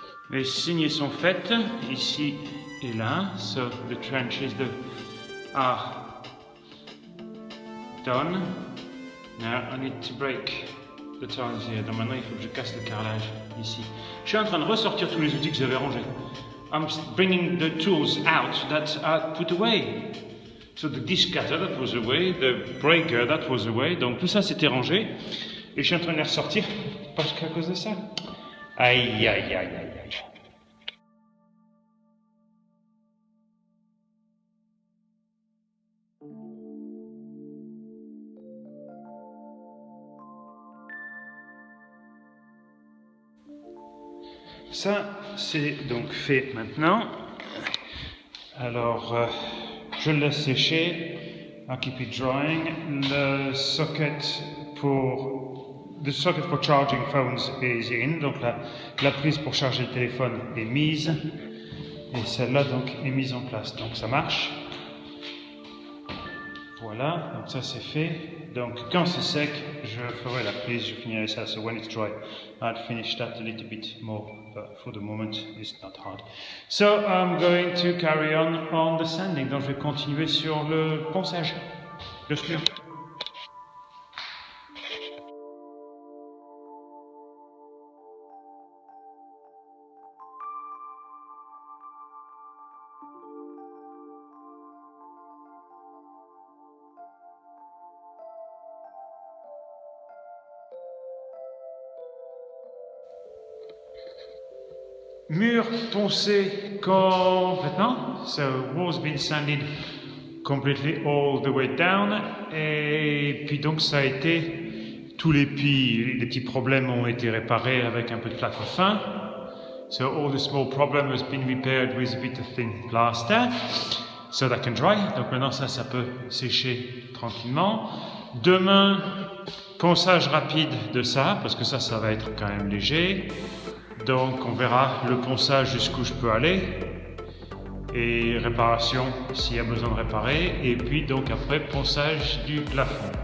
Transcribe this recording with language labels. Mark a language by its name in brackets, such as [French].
[French] Les saignées sont faites, ici et là, [English] so the trenches are done. Now I need to break the tiles here. [French] Donc maintenant il faut que je casse le carrelage ici. Je suis en train de ressortir tous les outils que j'avais rangés. [English] I'm bringing the tools out that I put away. So the disc cutter that was away, the breaker that was away. [French] Donc tout ça c'était rangé. Et je suis en train de les ressortir parce qu'à cause de ça. Aïe, aïe, aïe, aïe, aïe. Ça, c'est donc fait maintenant. Alors, je le laisse sécher. [English] I'll keep it drying. The socket for charging phones is in. [French] Donc la prise pour charger le téléphone est mise. Et celle-là donc est mise en place. Donc ça marche. Voilà, donc ça c'est fait. Donc quand c'est sec, je ferai la prise, je finirai ça. [English] So when it's dry, I'll finish that a little bit more. But for the moment, it's not hard. So I'm going to carry on the sanding. [French] Donc je vais continuer sur le ponçage. Le mur. Mur poncé complètement. [English] So walls been sanded completely all the way down. [French] Et puis donc ça a été, tous les petits problèmes ont été réparés avec un peu de plâtre fin. [English] So all the small problem has been repaired with a bit of thin plaster. So that can dry. [French] Donc maintenant ça peut sécher tranquillement. Demain, ponçage rapide de ça, parce que ça va être quand même léger. Donc on verra le ponçage jusqu'où je peux aller et réparation s'il y a besoin de réparer, et puis donc après ponçage du plafond.